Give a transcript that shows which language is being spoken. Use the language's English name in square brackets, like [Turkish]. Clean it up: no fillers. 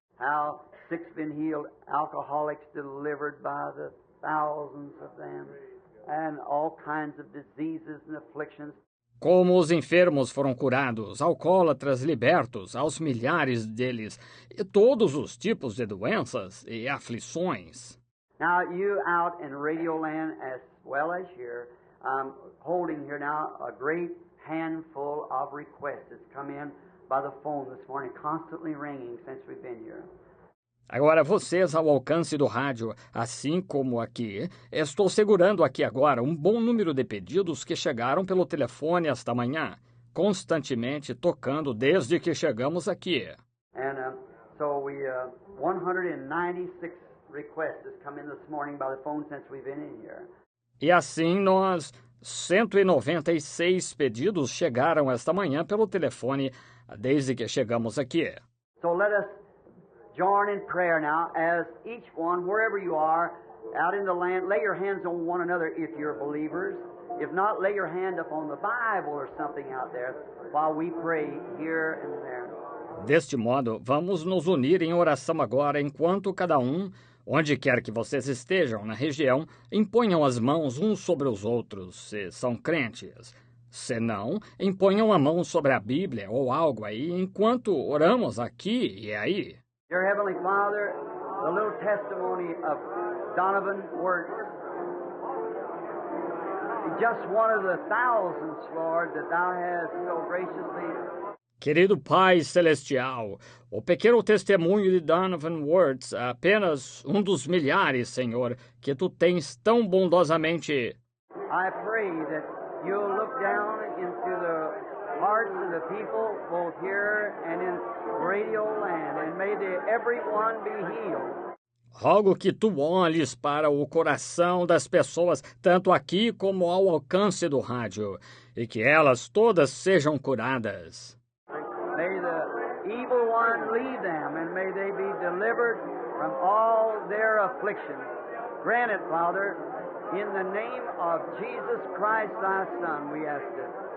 [English] How sick's been healed, alcoholics delivered by the thousands of them, and all kinds of diseases and afflictions. [Portuguese] Como os enfermos foram curados, alcoólatras libertos, aos milhares deles, e todos os tipos de doenças e aflições. [English] Now you out in Radio Land as well as here, holding here now a great handful of requests that's come in by the phone this morning, constantly ringing since we've been here. [Portuguese] Agora, vocês ao alcance do rádio, assim como aqui, estou segurando aqui agora um bom número de pedidos que chegaram pelo telefone esta manhã, constantemente tocando desde que chegamos aqui. [English] And so 196 requests has come in this morning by the phone since we've been in here. [Portuguese] E assim 196 pedidos chegaram esta manhã pelo telefone desde que chegamos aqui. [English] So let us join in prayer now as each one, wherever you are, out in the land, lay your hands on one another if you're believers. If not, lay your hand up on the Bible or something out there while we pray here and there. [Portuguese] Deste modo, vamos nos unir em oração agora, enquanto cada um, onde quer que vocês estejam na região, imponham as mãos uns sobre os outros, se são crentes. Se não, imponham a mão sobre a Bíblia ou algo aí, enquanto oramos aqui e aí. [English] Dear Heavenly Father, the little testimony of Donovan Wirtz, just one of the thousands, Lord, that Thou hast so graciously. [Portuguese] Querido Pai Celestial, o pequeno testemunho de Donovan Wirtz, apenas um dos milhares, Senhor, que Tu tens tão bondosamente. [English] I pray that You'll look down into the hearts of the people, both here and in Radio Land, and may everyone be healed. [Portuguese] Rogo que Tu olhes para o coração das pessoas, tanto aqui como ao alcance do rádio, e que elas todas sejam curadas. [English] May the evil one leave them, and may they be delivered from all their afflictions. Grant it, Father, in the name of Jesus Christ, Thy Son, we ask it.